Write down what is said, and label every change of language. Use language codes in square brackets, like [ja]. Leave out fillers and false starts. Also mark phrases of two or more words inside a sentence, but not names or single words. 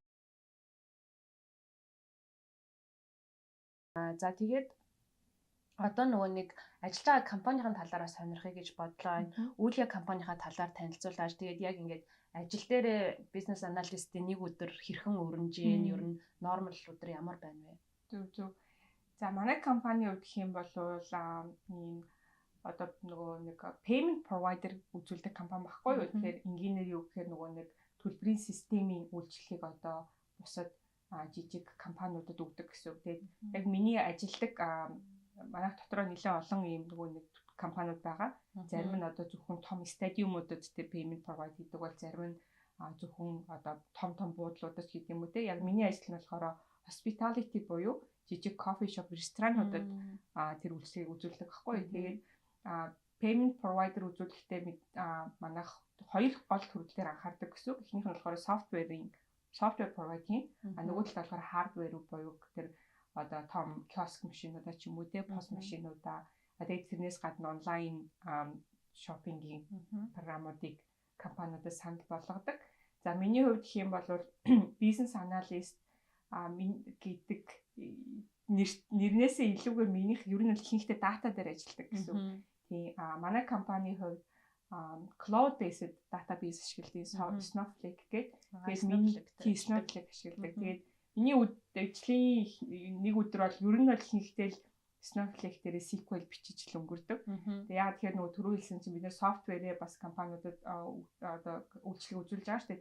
[mn] За тэгээд одоо нөгөө нэг ажиллаж байгаа компанийн талаараа сонирхъя гэж бодлоо. Үйл яг компанийн талаар танилцуулаад тэгээд яг ингээд ажил дээр бизнес аналистийн нэг өдөр хэрхэн өрнөж ийн ер нь нормал өдөр ямар байна вэ? Зөв. За манай компани хувьд гэх юм бол ийм одоо нөгөө нэг [en] payment provider [mn] үзүүлдэг компани баггүй юу? Тэгэхээр энгийнээр юу гэхээр нөгөө нэг төлбөрийн системийн үйлчлэгийг одоо бусад жижиг компаниудад өгдөг гэсэн үг. Тэгээд яг миний ажилдаг манай дотроо нэлээд олон ийм нөгөө нэг компаниуд байгаа. Зарим нь одоо зөвхөн том стадиумуудад тэр [en] payment provide [mn] хийдэг бол зарим нь зөвхөн одоо том буудлуудад хийдэг юм үү те. Яг миний ажил нь болохоор hospitality буюу жижиг [en] coffee shop, [mn] ресторануудад тэр үйлчлэгийг үзүүлдэг байхгүй. Тэгээд [en] payment provider [mn] үзүүлэхдээ манайх хоёр гол төрөл дээр анхаардаг гэсэн үг. Эхнийх нь болохоор [en] software providing, [mn] нөгөө талд болохоор hardware буюу тэр одоо том киоск машинуудаа ч юм уу те, POS машинуудаа, тэгээд тэрнээс гадна онлайн шопингийн програмуудыг компаниудад санал болгодог. За миний хувьд гэх юм бол бизнес аналист гэдэг нэрнээсээ илүүгээр минийх ер нь ихэнхдээ дата дээр ажилладаг гэсэн үг. Тийм манай компани хувьд [en] cloud based database [mn] ашигладаг Snowflake гэдэг. Тэгээд миний Snowflake ашигладаг. Тэгээд миний ажлын нэг өдөр бол ер нь ихэнхдээ Snowflake дээр SQL бичиж л өнгөрдөг. Тэгээд яг тэгэхээр нөгөө түрүү хэлсэн чинь бид нэр софтверээ бас компаниудад одоо үйлчлэг үзүүлж байгаа шүү дээ.